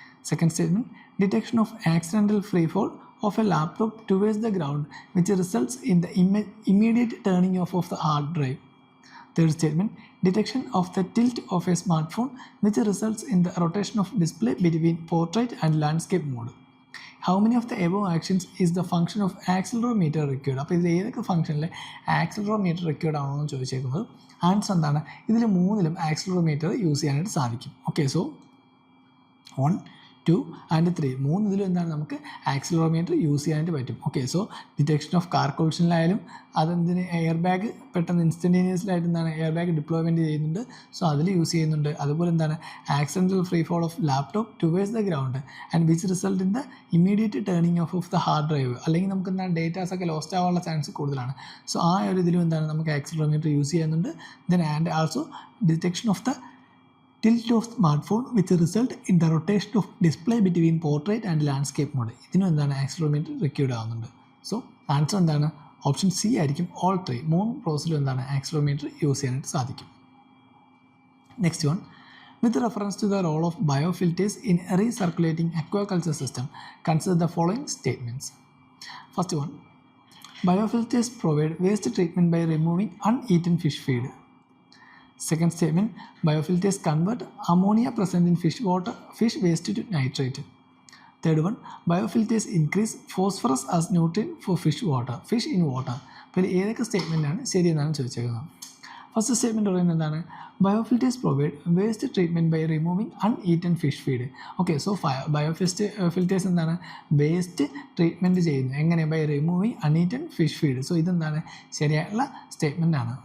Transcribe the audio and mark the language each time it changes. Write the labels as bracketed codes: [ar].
[en] Second statement, detection of accidental free fall of a laptop towards the ground which results in the immediate turning off of the hard drive. Third statement, detection of the tilt of a smartphone which results in the rotation of display between portrait and landscape mode. How many of the above actions is the function of accelerometer required? [ml] അപ്പോൾ ഇതിൽ ഏതൊക്കെ ഫംഗ്ഷനിൽ accelerometer required ആണോ എന്ന് ചോദിച്ചേക്കുന്നത്. Answer എന്താണ്? ഇതിൽ മൂന്നിലും accelerometer use ചെയ്യാനായിട്ട് സാധിക്കും. ഓക്കെ, സോ 1, 2 and 3 മൂന്നിതിലും എന്താണ് നമുക്ക് ആക്സിലറോമീറ്റർ യൂസ് ചെയ്യാനായിട്ട് പറ്റും. Okay, so detection of car കൊളിഷനിലായാലും അതെന്തിന് air bag പെട്ടെന്ന് ഇൻസ്റ്റൻറ്റേനിയസ്ലായിട്ട് എന്താണ് എയർ ബാഗ് ഡിപ്ലോയ്മെൻറ്റ് ചെയ്യുന്നുണ്ട്. സോ അതിൽ യൂസ് ചെയ്യുന്നുണ്ട്. അതുപോലെ എന്താണ് [en] Accidental free fall of laptop towards the ground and which result in the immediate turning off the hard drive. [ml] അല്ലെങ്കിൽ നമുക്ക് എന്താണ് ഡേറ്റാസൊക്കെ ലോസ്റ്റ് ആവാനുള്ള ചാൻസ് കൂടുതലാണ്. സോ ആ ഒരു ഇതിലും എന്താണ് നമുക്ക് ആക്സിലറോമീറ്റർ യൂസ് ചെയ്യുന്നുണ്ട്. [en] Then and also detection of the tilt of smartphone which result in the rotation of display between portrait and landscape mode. [ml] ഇതിനും എന്താണ് ആക്സിലറോമീറ്റർ റിക്വയർഡ് ആവുന്നുണ്ട്. സോ ആൻസർ എന്താണ്? ഓപ്ഷൻ സി ആയിരിക്കും. ഓൾ 3 മൂന്ന് പ്രോസസ്സിലും എന്താണ് ആക്സിലറോമീറ്റർ യൂസ് ചെയ്യാനായിട്ട് സാധിക്കും. [en] Next one, with reference to the role of biofilters in a recirculating aquaculture system, consider the following statements. First one, biofilters provide waste treatment by removing uneaten fish feed. Second statement, biofilters convert ammonia present in fish waste to nitrate. Third one, biofilters increase phosphorus as nutrient for fish in water. [ml] അപ്പോൾ ഏതൊക്കെ സ്റ്റേറ്റ്മെൻറ്റാണ് ശരിയെന്നാണ് ചോദിച്ചേക്കുന്നത്. First statement പറയുന്നത് എന്താണ്? [en] Biofilters provide waste treatment by removing uneaten fish feed. [ml] Okay, so filters എന്താണ് waste treatment ചെയ്യുന്നത് എങ്ങനെ? [en] By removing uneaten fish feed. [ml] So ഇതെന്താണ് ശരിയായിട്ടുള്ള statement ആണ്.